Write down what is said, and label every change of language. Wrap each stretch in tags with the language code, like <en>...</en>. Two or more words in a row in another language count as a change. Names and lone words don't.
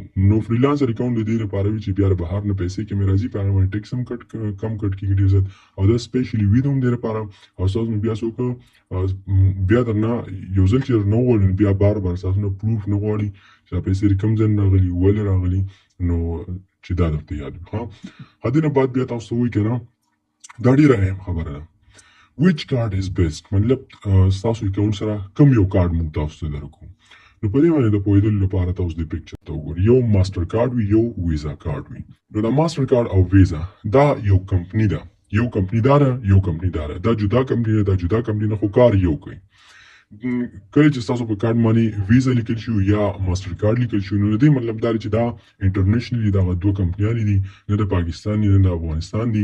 <ps>نو</ps> <en>freelancer account</en> <ps>د دې لپاره وي چې بیا د بهر نه پیسې کې مې راځي، په هغه باندې ټیکس هم کم کټ کېږي ډېر زیات، او دا سپیشلي وي د همدې لپاره. او ستاسو بیا څوک بیا درنه یو ځل چې درنه وغواړي نو بیا بار ستاسو نه پروف نه غواړي چې دا پیسې کوم ځای نه راغلي، ولې راغلي، نو چې دا درته یاد وي. ښه دې نه بعد بیا تاسو ته وایي که نه دا ډېره اهم خبره ده.</ps> <en>which card is best؟</en> <ps>مطلب ستاسو اکاونټ سره کوم یو کارډ موږ تاسو ته درکوو. نو په دې باندې د پوهېدلو لپاره تاسو دې پکچر ته وګورئ. یو ماسټر کارډ وي، یو ویزا کارډ وي. نو دا ماسټر کارډ او ویزا دا یو کمپني ده، یو کمپني داره، یو کمپني داره. دا جدا کمپني ده، دا جدا کمپني نه، خو کار یو کوي. کله چې تاسو په کارډ باندې ویزا لیکل شي یا ماسټر کارډ لیکل شي نو د دې مطلب دا دی چې دا انټرنیشنلي دغه دوه کمپنیانې دي، نه د پاکستان دي نه د افغانستان دي.</ps>